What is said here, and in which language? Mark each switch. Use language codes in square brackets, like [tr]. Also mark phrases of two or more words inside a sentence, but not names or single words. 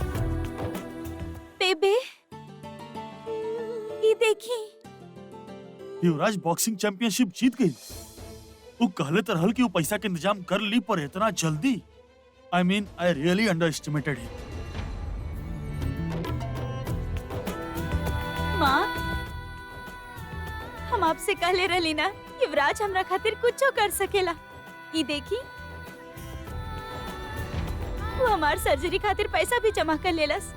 [bho] बेबे, ये देखी, युवराज [en] boxing championship [bho] जीत गई। वो कहले तो रहल कि वो पैसा के इंतजाम कर ली, पर इतना जल्दी? [en] I mean I really underestimated him. [bho] माँ, हम आपसे कहले रहली ना युवराज हमरा खातिर कुछो कर सकेला। ई देखी, वो हमार सर्जरी खातिर पैसा भी जमा कर लेलस।